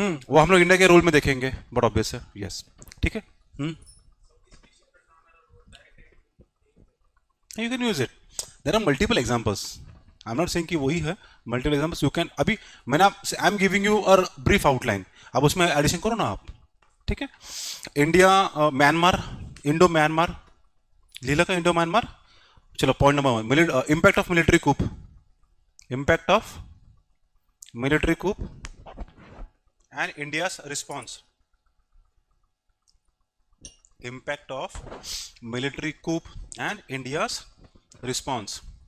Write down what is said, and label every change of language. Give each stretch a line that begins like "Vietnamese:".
Hindi: वो हम लोग इंडिया के रूल में देखेंगे, बट ऑब्वियस है. यस, ठीक है.
English: You can use it. There are multiple examples. I am not saying
Hindi: कि वही है,
English: Multiple examples you can.
Hindi: अभी मैंने आप
English: I am giving you a brief outline,
Hindi: अब उसमें एडिशन करो ना आप. ठीक है.
Marathi: इंडिया म्यांमार, इंडो म्यांमार लिहिलं का?
English: Indo Myanmar. चलो point number 1, impact of military coup. Impact of military coup and India's response. Impact of military coup and India's response.